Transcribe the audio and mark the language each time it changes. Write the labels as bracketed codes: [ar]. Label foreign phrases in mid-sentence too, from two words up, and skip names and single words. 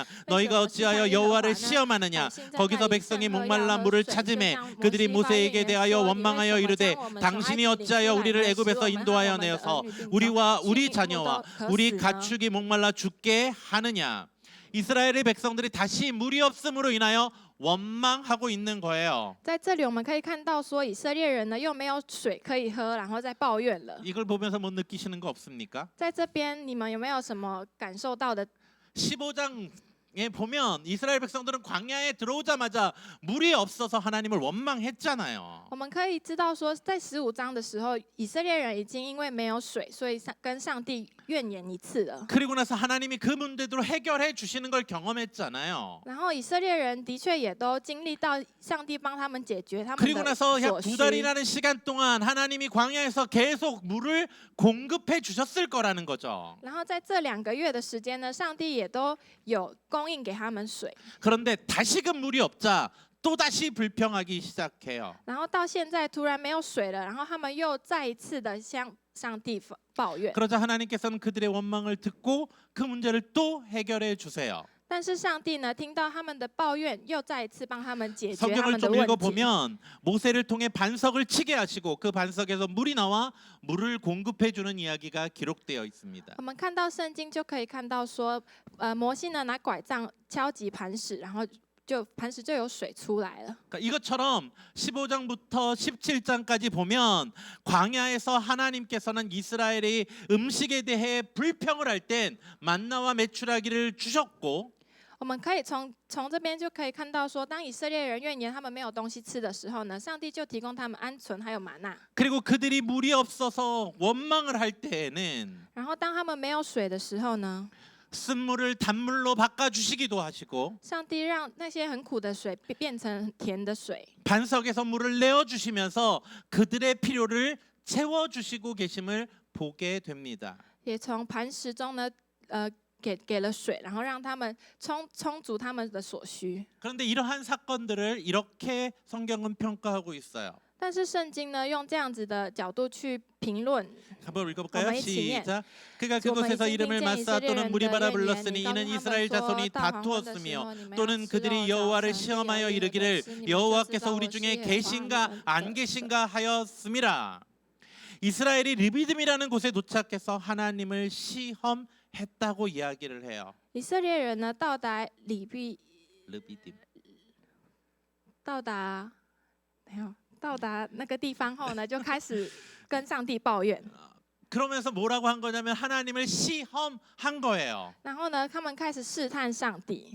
[ko] 너희가 어찌하여 여호와를 시험하느냐. 거기서 백성이 목말라 물을 찾으매 그들이 모세에게 대하여 원망하여 이르되 당신이 어찌하여 우리를 애굽에서 인도하여 내어서 우리와 우리 자녀와 우리 가축이 목말라 죽게 하느냐. 이스라엘의 백성들이 다시 물이 없음으로 인하여 원망하고 있는 거예요. [zh] 在这里我们可以看到说，以色列人呢又没有水可以喝，然后再抱怨了。 [ko] 이걸 보면서 못 느끼시는 거 없습니까? [zh] 在这边你们有没有什么感受到的？ [ko] 15장에 보면 이스라엘 백성들은 광야에 들어오자마자 물이 없어서 하나님을 원망했잖아요. [zh] 我们可以知道说，在15章的时候，以色列人已经因为没有水，所以跟上帝怨言一次了。 [ko] 그리고 나서 하나님이 그 문제들을 해결해 주시는 걸 경험했잖아요. [zh] 然后以色列人的确也都经历到上帝帮他们解决他们 [ko] 그리고 [zh] 的 [ko] 나서 [zh] 所 [ko] 약 [zh] 需。 [ko] 2달이라는 시간 동안 하나님이 광야에서 계속 물을 공급해 주셨을 거라는 거죠. [zh] 然后在这2个月的时间呢，上帝也都有供应给他们水。 [ko] 그런데 다시금 물이 없자 또다시 불평하기 시작해요. [zh] 然后到现在突然没有水了，然后他们又再一次的向上帝抱怨。 [ko] 그러자 하나님께서는 그들의 원망을 듣고 그 문제를 또 해결해 주세요. [zh] 但是上帝呢，听到他们的抱怨，又再一次帮他们解决他 [ko] 성경을 [zh] 们的 [ko] 좀 [zh] 问题。 [ko] 읽어보면 모세를 통해 반석을 치게 하시고 그 반석에서 물이 나와 물을 공급해 주는 이야기가 기록되어 있습니다. [zh] 我们看到圣经就可以看到说，摩西呢拿拐杖敲击磐石，然后磐石就有水出来了。 [ko] 그러니까 이것처럼 15장부터 17장까지 보면 광야에서 하나님께서는 이스라엘의 음식에 대해 불평을 할 땐 만나와 메추라기를 주셨고 [zh] 我们可以从这边就可以看到说，当以色列人怨言他们没有东西吃的时候呢，上帝就提供他们鹌鹑还有玛纳。 [ko] 그리고 그들이 물이 없어서 원망을 할 때에는 [zh] 然后当他们没有水的时候呢， [ko] 쓴물을 단물로 바꿔주시기도 하시고 [zh] 上帝让那些很苦的水变成甜的水。 [ko] 반석에서 물을 내어주시면서 그들의 필요를 채워주시고 계심을 보게 됩니다. [zh] 也从磐石中呢，给了水，然后让他们充足他们的所需。 [ko] 그런데 이러한 사건들을 이렇게 성경은 평가하고 있어요. [zh] 但是圣经呢，用这样子的角度去评论。 [ko] 한번 읽어볼까요? 어머니 지면. 시작. 그가 그곳에서 이름을 마사 또는 무리바라 불렀으니 이는 이스라엘 자손이 다투었으며 또는 그들이 여호와를 시험하여 이르기를 여호와께서 우리 중에 계신가 안 계신가 하였음이라. 이스라엘이 르비딤이라는 곳에 도착해서 하나님을 시험했다고 이야기를 해요. [zh] 以色列人呢，到达 르비딤. 到达那个地方后呢，就开始跟上帝抱怨。 [ko] 그러면서 뭐라고 한 거냐면 하나님을 시험한 거예요. [zh] 然后呢，他们开始试探上帝。